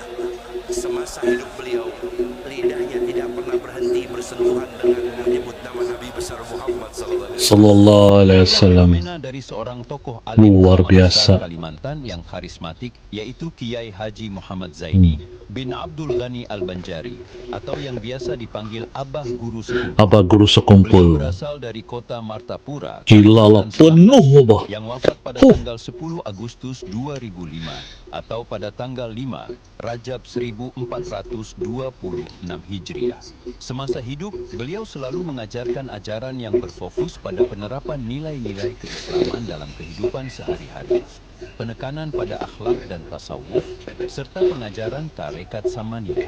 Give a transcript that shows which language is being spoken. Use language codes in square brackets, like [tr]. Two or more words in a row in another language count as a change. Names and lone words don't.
[id] Semasa hidup beliau, lidahnya tidak pernah berhenti bersentuhan dengan menyebut nama Nabi besar Muhammad [ar] صلى الله عليه وسلم. صلى الله عليه وسلم. [id] Fenomena dari seorang tokoh alim Luar ulama biasa. besar Kalimantan yang karismatik, yaitu Kiai Haji Muhammad Zaini bin Abdul Ghani Al-Banjari, atau yang biasa dipanggil Abah Guru Sekumpul. Abah Guru Beliau Sekumpul. berasal dari kota Martapura, Gila lah, Kalimantan Selatan, penuh, Abah. yang wafat pada tanggal 10 Agustus 2005 atau pada tanggal 5 Rajab 1426 Hijriah. Semasa hidup, beliau selalu mengajarkan ajaran yang berfokus pada penerapan nilai-nilai keislaman dalam kehidupan sehari-hari, penekanan pada akhlak dan tasawuf, serta pengajaran tarekat samaniyah.